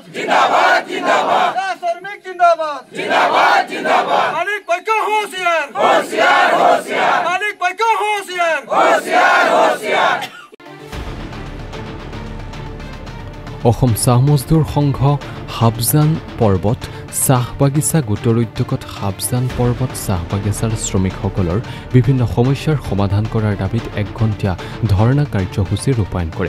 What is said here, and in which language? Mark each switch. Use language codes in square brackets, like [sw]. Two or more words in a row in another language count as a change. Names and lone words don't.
[hi] जिंदाबाद जिंदाबाद श्रमिक जिंदाबाद जिंदाबाद जिंदाबाद मालिक पक्का होशियार होशियार होशियार मालिक पक्का होशियार होशियार होशियार [as] অসম চাহ মজদুৰ সংঘ হাবজান পৰ্বত চাহ বাগিচা গোটৰ উদ্যোগত হাবজান পৰ্বত চাহ বাগিচাৰ শ্ৰমিকসকলৰ বিভিন্ন সমস্যাৰ সমাধান কৰাৰ দাবীত 1 ঘণ্টীয়া ধৰ্ণা কাৰ্যসূচী ৰূপায়ণ কৰে।